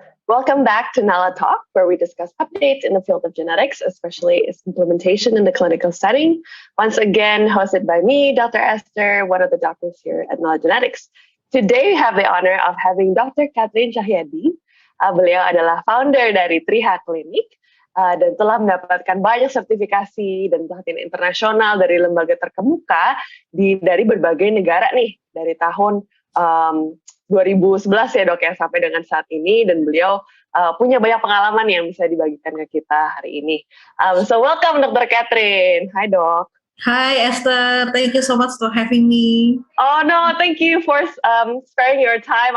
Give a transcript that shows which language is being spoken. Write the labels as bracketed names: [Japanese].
[English] Welcome back to Nala Talk, where we discuss updates in the field of genetics, especially its implementation in the clinical setting. Once again, hosted by me, Dr. Esther, one of the doctors here at Nala Genetics. Today, we have the honor of having Dr. Catherine Cahyadi. [Indonesian] Beliau adalah founder dari Triha Clinic dan telah mendapatkan banyak sertifikasi dan pelatihan internasional dari lembaga terkemuka dari berbagai negara nih, dari tahun 2011 ya dok ya, sampai dengan saat ini, dan beliau punya banyak pengalaman yang bisa dibagikan ke kita hari ini. [English] So welcome Dr. Catherine. Hi dok. Hi Esther, thank you so much for having me. Oh no, thank you for sparing your time.